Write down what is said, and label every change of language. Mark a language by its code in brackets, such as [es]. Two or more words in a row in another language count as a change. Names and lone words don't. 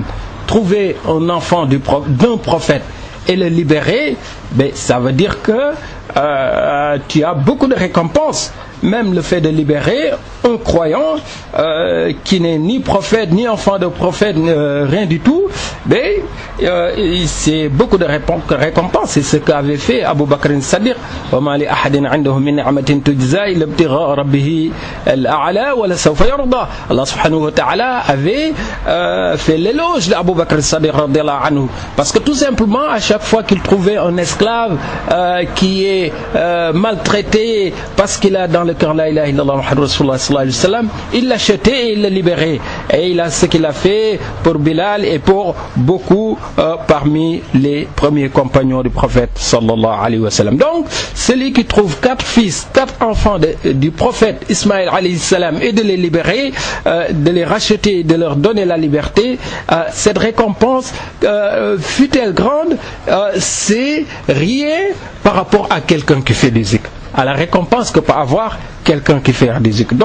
[fr] Trouver un enfant d'un prophète et le libérer, ça veut dire que tu as beaucoup de récompenses. Même le fait de libérer un croyant qui n'est ni prophète ni enfant de prophète, rien du tout, c'est beaucoup de récompenses. C'est ce qu'avait fait Abu Bakr as-Siddiq. Allah [ar] سبحانه وتعالى [fr] avait fait l'éloge d'Abu Bakr as-Siddiq parce que tout simplement à chaque fois qu'il trouvait un esclave qui est maltraité parce qu'il a dans le cœur [ar] لا إله إلا الله محمد رسول الله صلى الله عليه وسلم, [fr] il l'achetait et il le libérait. Et il a ce qu'il a fait pour Bilal et pour beaucoup parmi les premiers compagnons du prophète [ar] صلى الله عليه وسلم. [fr] Donc celui qui trouve 4 fils, 4 enfants du prophète Ismaïl [ar] عليه السلام [fr] et de les libérer, de les racheter, de leur donner la liberté, cette récompense, fut-elle grande, c'est rien par rapport à quelqu'un qui fait du zikr, à la récompense que peut avoir quelqu'un qui fait du zikr.